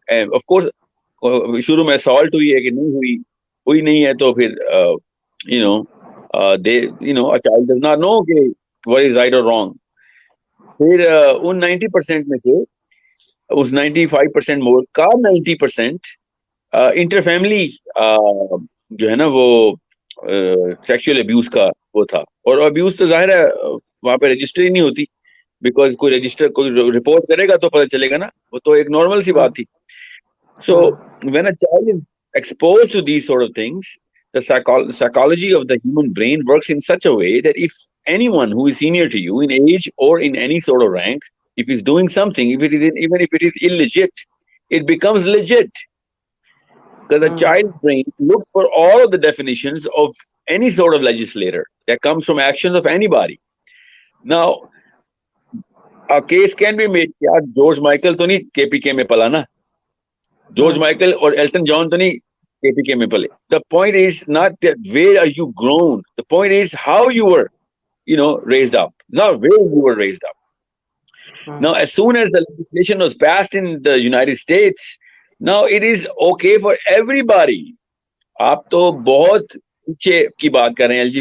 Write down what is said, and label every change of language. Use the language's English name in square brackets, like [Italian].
[English] And of course [Urdu] شروع میں [English] assault [Urdu] ہوئی ہے کہ نہیں ہوئی نہیں ہے, تو پھر [English] a child does not know کہ what is right or wrong. [Urdu] پھر ان 90% میں سے اس 95% مور کا 90% انٹر فیملی جو ہے نا وہ سیکشل ابیوز کا وہ تھا. اور ابیوز تو ظاہر ہے وہاں پہ رجسٹر ہی نہیں ہوتی, بیکاز کوئی رپورٹ کرے گا تو پتہ چلے گا نا, وہ تو ایک نارمل سی بات تھی. [English] So when a child is exposed to these sort of things, the psychology of the human brain works in such a way that if anyone who is senior to you in age or in any sort of rank, if he's doing something, even if it is illegit, it becomes legit. Because the child brain looks for all of the definitions of any sort of legislator that comes from actions of anybody. Now, a case can be made [Urdu] کہ George Michael تو نہیں کے پی کے میں پلا نا, George Michael اور ایلٹن جان تو نہیں کے پی کے میں پلے. [English] The point is not that where are you grown, the point is how you were raised up, not where you were raised up. Now, as soon as the legislation was passed in the United States, now it is okay for everybody. [Urdu] آپ تو بہت پیچھے کی بات کر رہے ہیں.